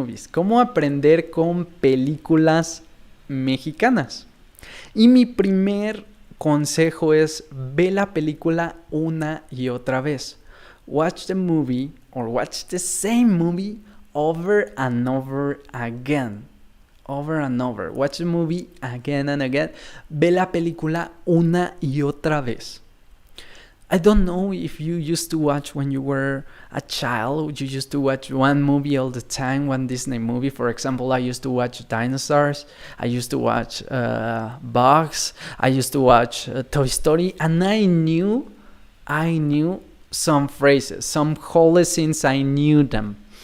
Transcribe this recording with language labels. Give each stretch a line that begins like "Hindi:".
Spanish: ¿Cómo aprender con películas mexicanas? Y mi primer consejo es ve la película una y otra vez.
English: Watch the movie or watch the same movie over and over again. Watch the movie again and again.
Spanish: Ve la película una y otra vez.
English: I don't know if you used to watch when you were a child. You used to watch one movie all the time, one Disney movie. For example, I used to watch Dinosaurs. I used to watch Bugs. I used to watch Toy Story. And I knew some phrases, some whole scenes, I knew them.